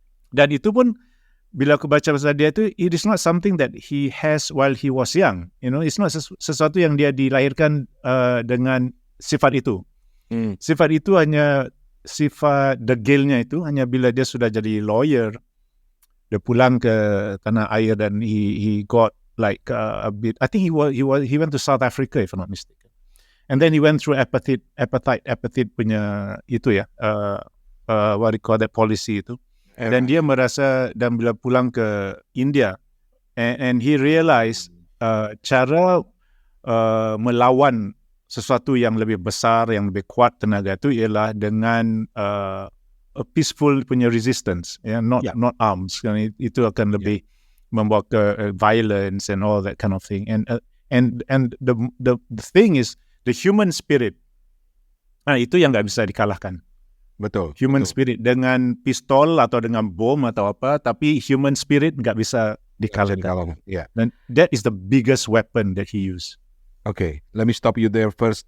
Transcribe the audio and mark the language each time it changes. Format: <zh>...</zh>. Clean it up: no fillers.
<ms>Dan itu pun bila aku baca pasal dia itu,</ms> <en>it is not something that he has while he was young.</en> <ms>It's not sesuatu yang dia dilahirkan dengan sifat itu. Sifat itu hanya sifat degilnya itu hanya bila dia sudah jadi lawyer. Dia pulang ke tanah air dan</ms> <en>he got like a bit. I think he went to South Africa if I'm not mistaken, And then he went through appetite</en> <ms>punya itu ya,</ms> <en>what do you call that policy itu.</en> <ms>Dan dia merasa, dan bila pulang ke India,</ms> <en>and he realized</en> <ms>cara melawan sesuatu yang lebih besar, yang lebih kuat tenaga itu ialah dengan a peaceful punya resistance, not arms. Itu akan lebih membawa ke violence and all that kind of thing.</ms> <en>And the thing is the human spirit.</en> <ms>Itu yang nggak bisa dikalahkan. Betul. Human spirit dengan pistol atau dengan bom atau apa, tapi human spirit nggak bisa dikalahkan.</ms> <en>Dan that is the biggest weapon that he used. Okay, let me stop you there first.</en>